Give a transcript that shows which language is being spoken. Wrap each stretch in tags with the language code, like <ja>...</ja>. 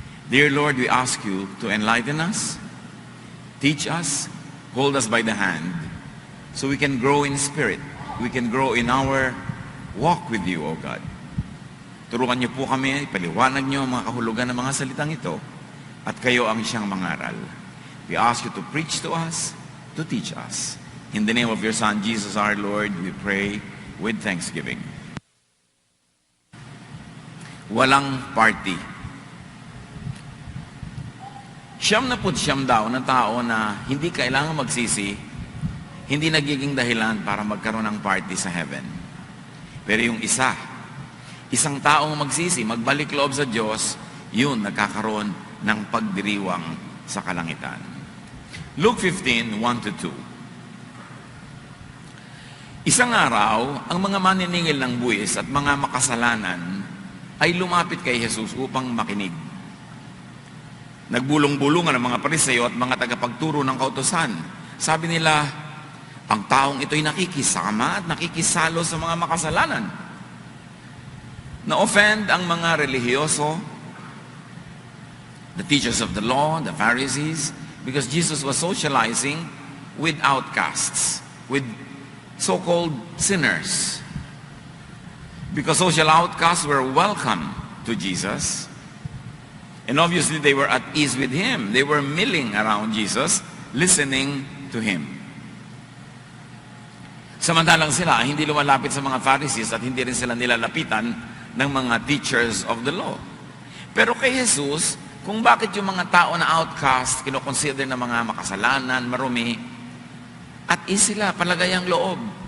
<en>Dear Lord, we ask you to enlighten us, teach us, hold us by the hand, so we can grow in spirit. We can grow in our walk with you, O God.</en> <tl>Turuan niyo po kami, ipaliwanag niyo ang mga kahulugan ng mga salitang ito, at kayo ang siyang mangaral.</tl> <en>We ask you to preach to us, to teach us. In the name of your Son, Jesus our Lord, we pray with thanksgiving.</en> <tl>Walang party. 99 daw na tao na hindi kailangan magsisi, hindi nagiging dahilan para magkaroon ng party sa heaven. Pero yung isang taong magsisi, magbalik loob sa Diyos, yun nagkakaroon ng pagdiriwang sa kalangitan. Luke 15:1-2. Isang araw, ang mga maniningil ng buwis at mga makasalanan ay lumapit kay Jesus upang makinig. Nagbulong-bulungan ang mga Pariseo at mga tagapagturo ng kautusan. Sabi nila, ang taong ito'y nakikisama at nakikisalo sa mga makasalanan. Na-offend ang mga relihiyoso,</tl> <en>the teachers of the law, the Pharisees, because Jesus was socializing with outcasts, with so-called sinners. Because social outcasts were welcome to Jesus, and obviously they were at ease with Him. They were milling around Jesus, listening to Him.</en> <tl>Samantalang sila, hindi lumalapit sa mga Pharisees at hindi rin sila nilalapitan ng mga</tl> <en>teachers of the law.</en> <tl>Pero kay Jesus, kung bakit yung mga tao na outcast, kinoconsider na mga makasalanan, marumi, at sila, palagay ang loob.</tl>